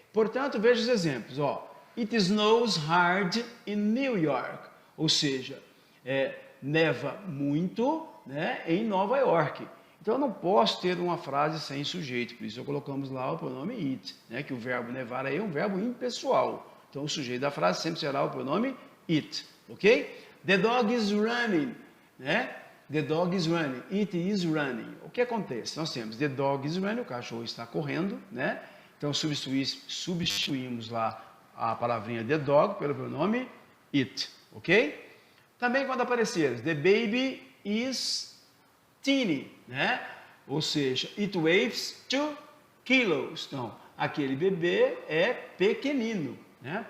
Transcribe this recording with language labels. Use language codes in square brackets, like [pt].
[pt] Portanto, veja os exemplos, ó. [en] It snows hard in New York, [pt] ou seja, neva muito, né, em Nova York. Então, eu não posso ter uma frase sem sujeito, por isso colocamos lá o pronome it, né, que o verbo nevar aí é um verbo impessoal. Então, o sujeito da frase sempre será o pronome it, ok? [en] The dog is running, né? The dog is running, it is running. [pt] O que acontece? Nós temos [en] the dog is running, [pt] o cachorro está correndo, né? Então, substituímos lá a palavrinha the dog pelo pronome it, ok? Também quando aparecer [en] the baby is teeny, [pt] né? Ou seja, [en] it weighs 2 kilos. [pt] Então, aquele bebê é pequenino, né?